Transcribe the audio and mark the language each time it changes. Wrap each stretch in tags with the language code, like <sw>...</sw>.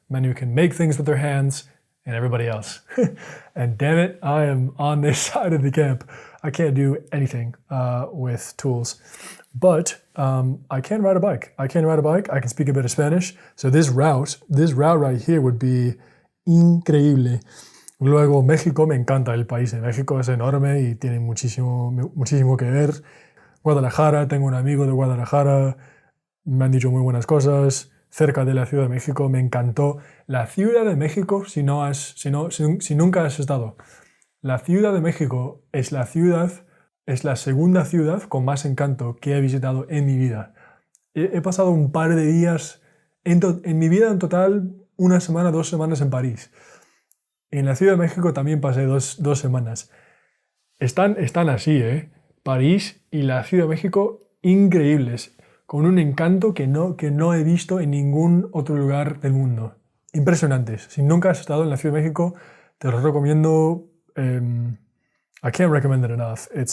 <en>Men who can make things with their hands and everybody else. And damn it, I am on this side of the camp. I can't do anything with tools. But I can ride a bike. I can speak a bit of Spanish. So this route right here would be increíble.</en> <es>Luego, México, me encanta el país. México es enorme y tiene muchísimo que ver. Guadalajara, tengo un amigo de Guadalajara, me han dicho muy buenas cosas, cerca de la Ciudad de México, me encantó. La Ciudad de México, si nunca has estado, la Ciudad de México es la segunda ciudad con más encanto que he visitado en mi vida. He pasado un par de días, en mi vida en total, 1 semana, 2 semanas en París. En la Ciudad de México también pasé dos semanas. Están así, París y la Ciudad de México increíbles, con un encanto que no he visto en ningún otro lugar del mundo. Impresionantes. Si nunca has estado en la Ciudad de México, te lo recomiendo.</es> <en>I can't recommend it enough.</en>